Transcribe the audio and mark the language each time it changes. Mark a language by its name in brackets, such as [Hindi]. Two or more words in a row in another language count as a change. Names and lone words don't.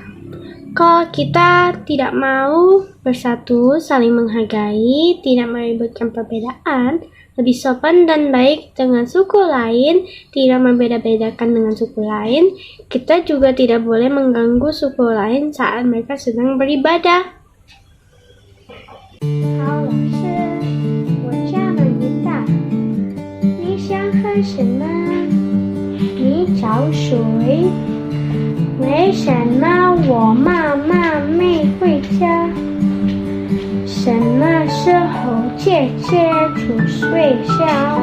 [Indonesian] Kalau kita tidak mau bersatu, saling menghargai, tidak meributkan perbedaan, lebih sopan dan baik dengan suku lain, tidak membeda-bedakan dengan suku lain, kita juga tidak boleh mengganggu suku lain saat mereka sedang beribadah. [Chinese] 好，老师，我家门不大，你想喝什么？你找水。为什么我妈妈没回家？什么时候姐姐出学校？